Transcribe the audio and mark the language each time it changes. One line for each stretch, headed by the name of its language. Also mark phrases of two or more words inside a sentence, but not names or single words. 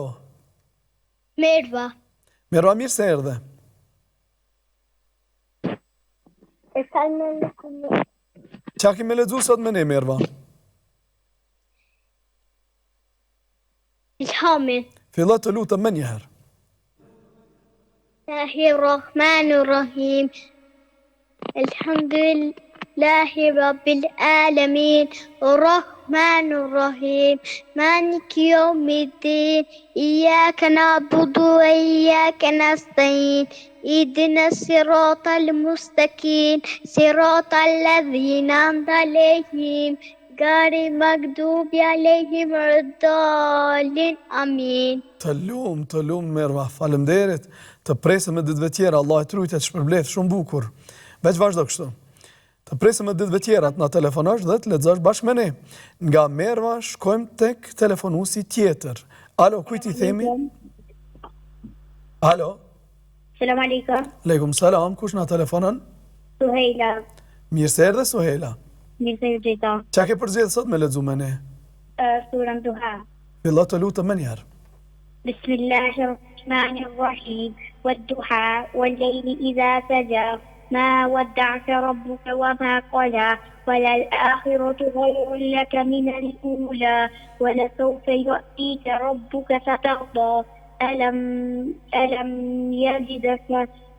Albanian: Merva. Mirë, mirë se erdhe. Qa kemi lexu sot me ne, Merva? Ilhamin. Fillo të lutem më njëherë.
Arabic: بسم الله الرحمن الرحيم. الحمد لله رب العالمين. الرحمن الرحيم مالك يوم الدين. إياك نعبد وإياك نستعين. اهدنا الصراط المستقيم صراط الذين أنعمت عليهم غير المغضوب عليهم ولا الضالين آمين.
Albanian: Të lumë, Merva, faleminderit. të presim me ditëve tjera, Allah e trujtë të shpërblet shumë bukur. Veç vazhdo kështu. Të presim me ditëve tjera të na telefonosh dhe të lexosh bashkë me ne. Nga Merva shkojmë tek telefonuesi tjetër. Alo, kujt I themi? Alo.
Arabic: السلام عليكم. وعليكم السلام,
Albanian: kush na telefonon? Suhejla. Mirë se erdhe Suhejla. Mirë se gjitha. Qa ke përzgjedhur sot me lexu me ne? Surën Duha. Fillo të lutem më njëherë.
Arabic: بسم الله الرحمن الرحيم. والضحى والليل إذا سجى ما ودعك ربك وما قلى وللآخرة خير لك من الأولى ولسوف يؤتيك ربك فترضى ألم يجدك